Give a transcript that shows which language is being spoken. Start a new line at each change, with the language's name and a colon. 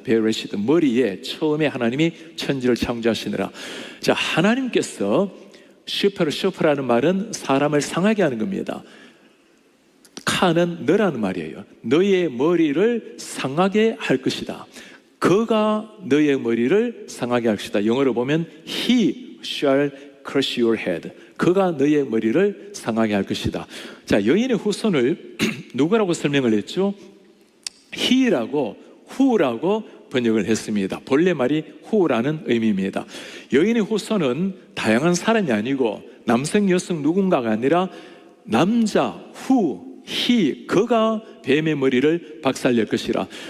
Korean: 베레시트, 머리에 처음에 하나님이 천지를 창조하시느라. 자, 하나님께서 슈퍼라는 말은 사람을 상하게 하는 겁니다. 카는 너라는 말이에요. 너의 머리를 상하게 할 것이다. 그가 너의 머리를 상하게 할 것이다. 영어로 보면
English: He shall crush your head.
Korean: 그가 너의 머리를 상하게 할 것이다. 자, 여인의 후손을 누구라고 설명을 했죠? He라고, who라고 번역을 했습니다. 본래 말이 who라는 의미입니다. 여인의 후손은 다양한 사람이 아니고 남성, 여성 누군가가 아니라 남자, who, he, 그가 뱀의 머리를 박살낼 것이라.